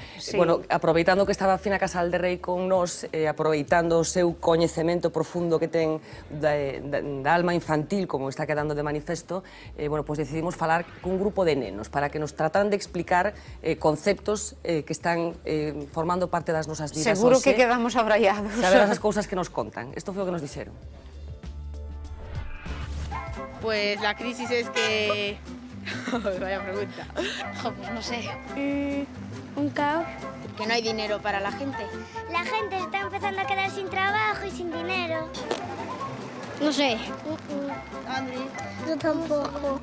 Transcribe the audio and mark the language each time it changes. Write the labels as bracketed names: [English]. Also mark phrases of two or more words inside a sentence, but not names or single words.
[Galician] Bueno, aproveitando que estaba Fina Casal de Rei con nós, aproveitando o seu coñecemento profundo que ten da alma infantil, como está quedando de manifesto, bueno, pois decidimos falar cun grupo de nenos para que nos tratan de explicar conceptos que están formando parte das nosas vidas. Seguro que quedamos abraiados. Saber as cousas que nos contan. Isto foi o que nos dixeron. [Spanish] Pues la crisis es que... Vaya pregunta. Pues no sé. Un caos. Que no hay dinero para la gente. La gente está empezando a quedar sin trabajo y sin dinero. No sé. Andrés. Yo tampoco.